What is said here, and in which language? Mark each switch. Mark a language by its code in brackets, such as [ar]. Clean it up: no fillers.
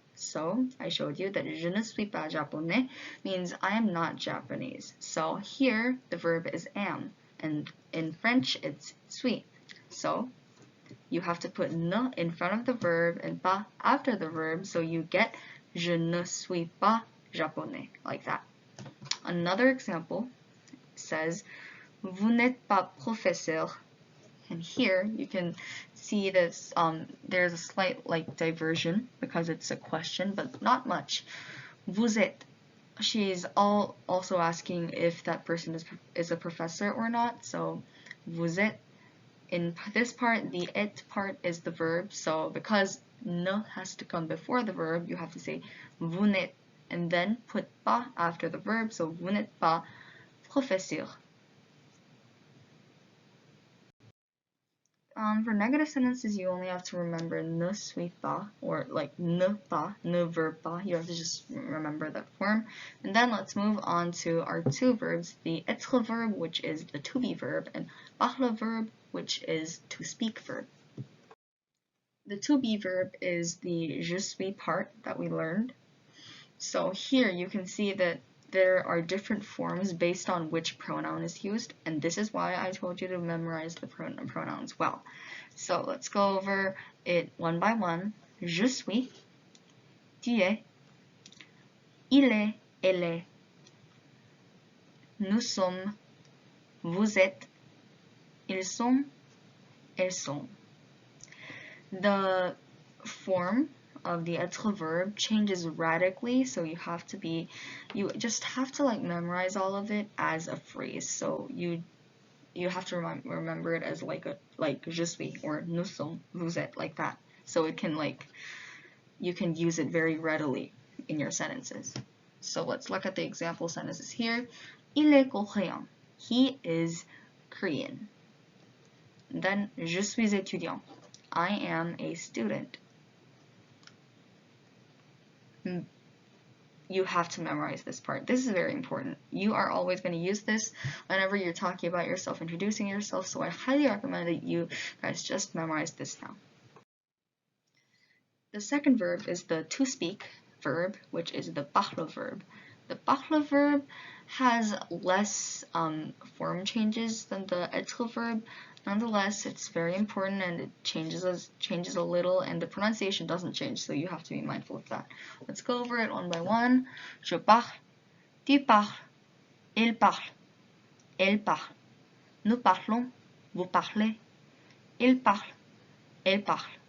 [en] So, I showed you that [fr] je ne suis pas japonais [en] means I am not Japanese. So, here, the verb is am, and in French, it's suis. So, you have to put ne in front of the verb and pas after the verb, so you get [fr] je ne suis pas japonais, [en] like that. Another example says, [fr] vous n'êtes pas professeur. [en] And here you can see this, there's a slight diversion because it's a question, but not much. [fr] Vous êtes. [en] She's also asking if that person is a professor or not. So [fr] vous êtes. [en] In this part, the et part is the verb. So because ne has to come before the verb, you have to say [fr] vous n'êtes [en] and then put pas after the verb. [fr] So vous n'êtes pas professeur. [en] For negative sentences, you only have to remember [fr] ne suis pas, [en] or like ne pas, ne verb pas. You have to just remember that form. And then let's move on to our two verbs, the etre verb, which is the to be verb, and parler verb, which is to speak verb. The to be verb is the [fr] je suis [en] part that we learned. So here you can see that there are different forms based on which pronoun is used, and this is why I told you to memorize the pronouns well. So let's go over it one by one. [fr] Je suis, tu es, il est, elle est, nous sommes, vous êtes, ils sont, elles sont. [en] The form of the être verb changes radically, so you just have to memorize all of it as a phrase. So you have to remember it as like [fr] je suis [en] or [fr] nous sommes, vous êtes, [en] like that. So it can you can use it very readily in your sentences. So let's look at the example sentences here. [fr] Il est coréen. [en] He is Korean. And then [fr] je suis étudiant. [en] I am a student. You have to memorize this part. This is very important. You are always going to use this whenever you're talking about yourself, introducing yourself, so I highly recommend that you guys just memorize this now. The second verb is the to speak verb, which is the parler verb. The parler verb has less form changes than the etre verb. Nonetheless, it's very important and it changes a little, and the pronunciation doesn't change, so you have to be mindful of that. Let's go over it one by one. [fr] Je parle, tu parles, il parle, elle parle, nous parlons, vous parlez, il parle, elle parle.